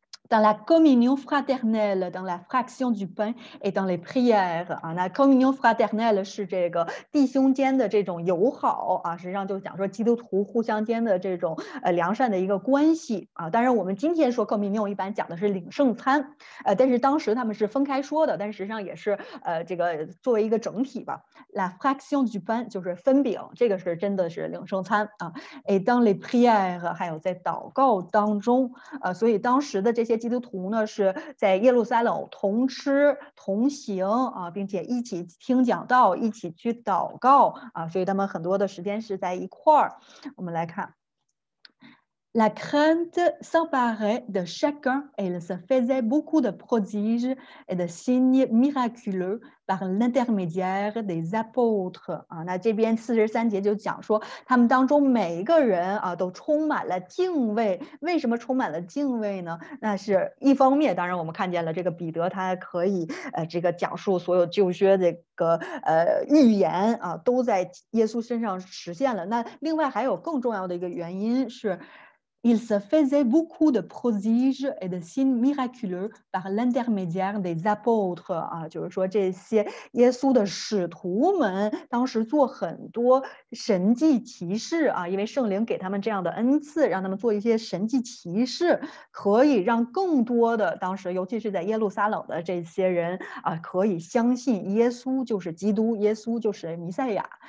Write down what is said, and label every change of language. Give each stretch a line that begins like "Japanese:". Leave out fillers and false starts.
French: dans la communion fraternelle, dans la fraction du pain et dans les prières
Chinese: 啊，那
French: communion fraternelle
Chinese: 是这个弟兄间的这种友好啊，实际上就讲说基督徒互相间的这种良善的一个关系啊。当然，我们今天说 communion 一般讲的是领圣餐，但是当时他们是分开说的，但是实际上也是这个作为一个整体吧。
French: La fraction du pain
Chinese: 就是分饼，这个是真的是领圣餐啊。
French: et dans les prières
Chinese: 还有在祷告当中。所以当时的这些基督徒呢，是在耶路撒冷同吃同行啊，并且一起听讲道，一起去祷告啊，所以他们很多的时间是在一块儿。我们来看。
French: La crainte s'emparait de chacun et il se faisait beaucoup de prodiges et de signes miraculeux par l'intermédiaire des apôtres
Chinese: 啊，那这边43节就讲说，他们当中每一个人啊都充满了敬畏。为什么充满了敬畏呢？那是一方面，当然我们看见了这个彼得，他可以这个讲述所有旧约这个预言啊，都在耶稣身上实现了。那另外还有更重要的一个原因是。
French: Il se faisait beaucoup de prodiges et de signes miraculeux par l'intermédiaire des apôtres
Chinese: 啊，就是说这些耶稣的使徒们当时做很多神迹奇事啊，因为圣灵给他们这样的恩赐，让他们做一些神迹奇事，可以让更多的当时，尤其是在耶路撒冷的这些人啊，可以相信耶稣就是基督，耶稣就是弥赛亚。